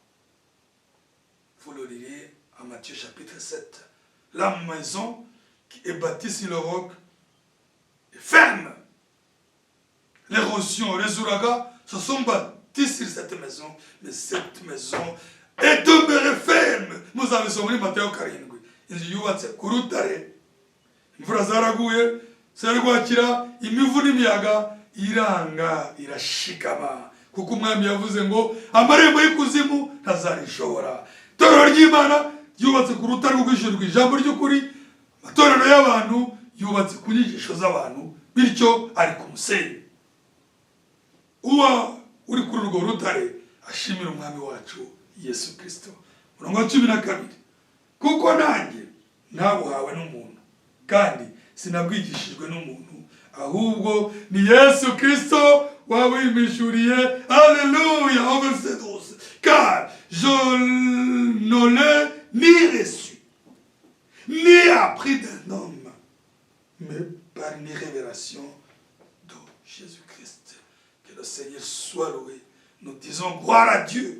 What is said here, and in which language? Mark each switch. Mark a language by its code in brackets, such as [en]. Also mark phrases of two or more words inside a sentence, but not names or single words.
[fr] Vous le lirez en Matthieu chapitre 7. La maison qui est bâtie sur le roc est ferme. L'érosion, les ouragans se sont bâtis sur cette maison, mais cette maison est demeurée ferme. Nous avons sommet Matthieu 7. [rw] Inzu yubatse ku rutare, imvura zaraguye, serwakira, imivu n'imiyaga iranga irashikama kuko umwami yavuze ngo amarembo y'ikuzimu ntazarishobora. Itorero ry'Imana ryubatse ku rutare rw'ijuru rw'ijambo ry'ukuri, amatorero y'abantu yubatse ku nyigisho z'abantu, bityo ari ku musenyi. Uwa uri kuri urwo rutare ashimira umwami wacu Yesu Kristo. Umurongo wa 12, kuko nanjye ntabuhawe n'umuntu kandi sinabwigishijwe n'umuntu, ahubwo ni Yesu Kristo wabimishuriye. [fr] Alléluia. Verset 12, car je ne l'ai ni reçu ni appris d'un homme, mais par une révélation de Jésus-Christ. Que le Seigneur soit loué. Nous disons gloire à Dieu.